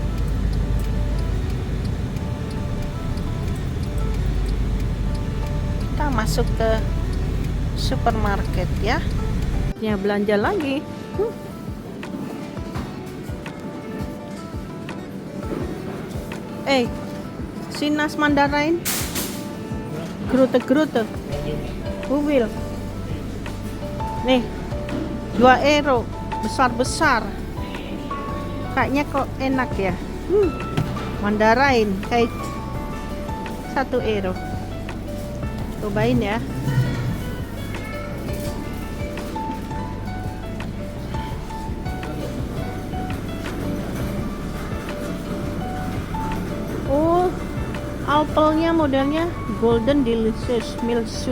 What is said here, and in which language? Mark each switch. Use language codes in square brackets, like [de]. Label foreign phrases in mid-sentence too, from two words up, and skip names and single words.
[id] Kita masuk ke supermarket ya. Ya, belanja lagi. Sinas Mandarin. [nl] Grote. Hoeveel? [id] Nih, 2 euro. Besar-besar. Kayaknya kok enak ya. Mandarin kayak 1 euro. Cobain ya. Oh, apelnya modelnya Golden Delicious Milk Soup.